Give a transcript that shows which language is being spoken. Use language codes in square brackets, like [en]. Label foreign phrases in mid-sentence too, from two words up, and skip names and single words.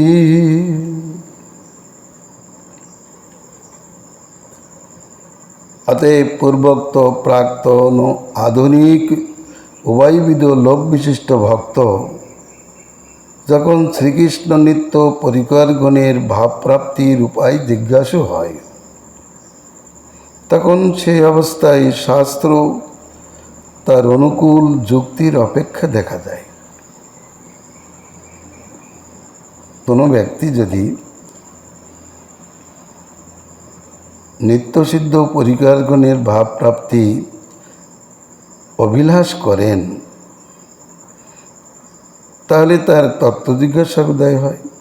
[bn] অতএব পূর্বোক্ত প্রাক্তন আধুনিক উভয়বিধ লোভ বিশিষ্ট ভক্ত যখন শ্রীকৃষ্ণ নিত্য পরিকরগণের ভাবপ্রাপ্তির উপায় জিজ্ঞাসা হয়, তখন সেই অবস্থায় শাস্ত্র তার অনুকূল যুক্তির অপেক্ষা দেখা যায়। কোনো ব্যক্তি যদি নিত্যসিদ্ধ পরিকরগণের ভাবপ্রাপ্তি অভিলাষ করেন, তাহলে তার তত্ত্ব জিজ্ঞাসার উদয় হয়।